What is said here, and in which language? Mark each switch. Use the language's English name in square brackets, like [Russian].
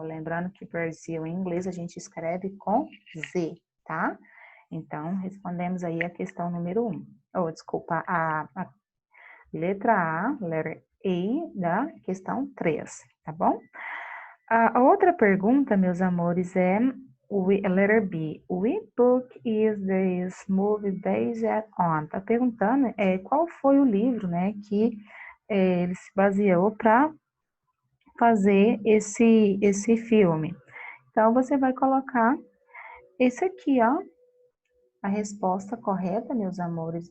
[Portuguese] Lembrando que Brasil em inglês a gente escreve com Z, tá? Então, respondemos aí a questão número 1. Desculpa, a letra A, [English] letter A [Portuguese] da questão 3, tá bom? A outra pergunta, meus amores, é letter B. [English] Which book is this movie based on? [Portuguese] Tá perguntando qual foi o livro, né, que ele se baseou para fazer esse filme. Então, você vai colocar esse aqui, ó, a resposta correta, meus amores.